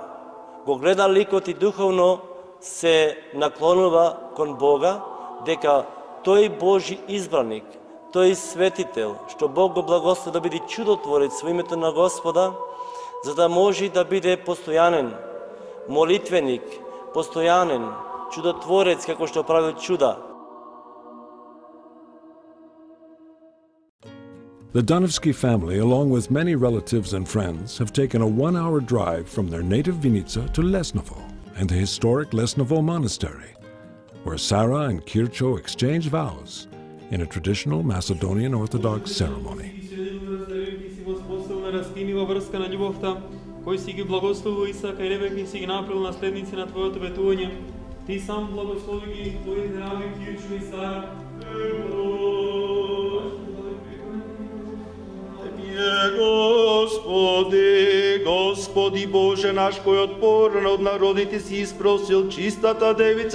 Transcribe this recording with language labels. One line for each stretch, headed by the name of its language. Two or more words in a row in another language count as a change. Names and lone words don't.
Macedonian: го гледа ликот и духовно се наклонува кон Бога, дека тој Божи избраник, тој светител, што Бог го благослови да биде чудотворец во името на Господа, за да може да биде постојанен молитвеник, постојанен чудотворец како што прави чуда.
English: The Donevsky family, along with many relatives and friends, have taken a 1-hour drive from their native Vinica to Lesnovo and the historic Lesnovo Monastery, where Sarah and Kircho exchange vows in a traditional Macedonian Orthodox ceremony.
Macedonian: Кој си ги благословува Исака и Ребека и си ги направил наследници на Твоето ветување. Ти сам благослови ги Твоите раби Кирчо и Сара. Господи, Господи Боже наш, кој отпорно од народите си испросил чистата Девица